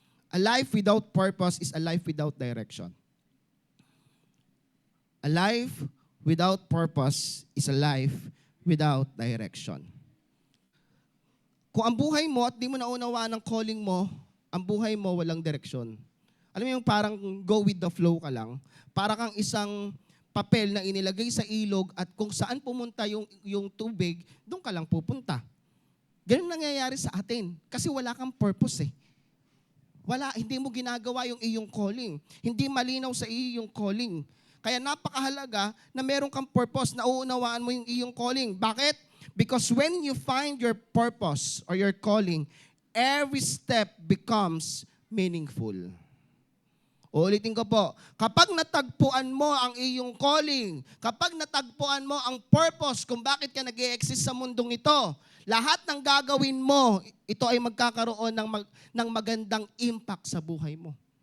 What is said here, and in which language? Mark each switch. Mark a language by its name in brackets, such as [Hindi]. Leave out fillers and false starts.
[English] A life without purpose is a life without direction. A life without purpose is a life without direction. [Filipino] Kung ang buhay mo at di mo naunawaan ang calling mo, ang buhay mo walang direksyon. Alam mo yung parang [English] go with the flow [Filipino] ka lang. Para kang isang papel na inilagay sa ilog at kung saan pumunta yung tubig, doon ka lang pupunta. Ganun nangyayari sa atin. Kasi wala kang purpose eh. Hindi mo ginagawa yung iyong calling. Hindi malinaw sa iyong calling. Kaya napakahalaga na meron kang purpose na uunawaan mo yung iyong calling. Bakit? [English] Because when you find your purpose or your calling, every step becomes meaningful. [Filipino] Ulitin ko po, kapag natagpuan mo ang iyong calling, kapag natagpuan mo ang purpose kung bakit ka nag-i-exist sa mundong ito, lahat ng gagawin mo, ito ay magkakaroon ng magandang impact sa buhay mo.